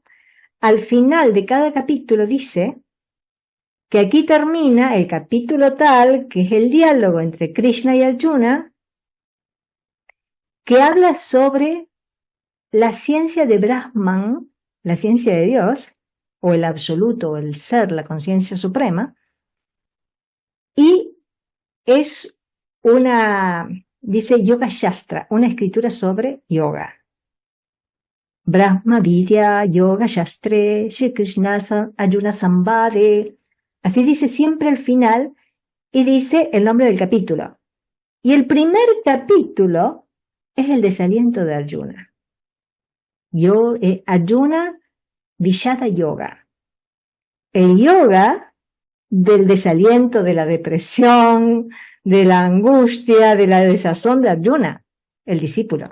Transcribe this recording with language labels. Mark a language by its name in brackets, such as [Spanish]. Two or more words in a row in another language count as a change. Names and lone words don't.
[Spanish] Al final de cada capítulo dice que aquí termina el capítulo tal, que es el diálogo entre Krishna y Arjuna, que habla sobre la ciencia de Brahman, la ciencia de Dios, o el absoluto, o el ser, la conciencia suprema, y es dice Yoga Shastra, una escritura sobre yoga. [Sanskrit] Brahma Vidya Yoga Shastre Shri Krishna Arjuna Sambade. [Spanish] Así dice siempre al final, y dice el nombre del capítulo. Y el primer capítulo es el desaliento de Arjuna. [Sanskrit] Arjuna Vishada Yoga. [Spanish] El yoga del desaliento, de la depresión, de la angustia, de la desazón de Arjuna, el discípulo.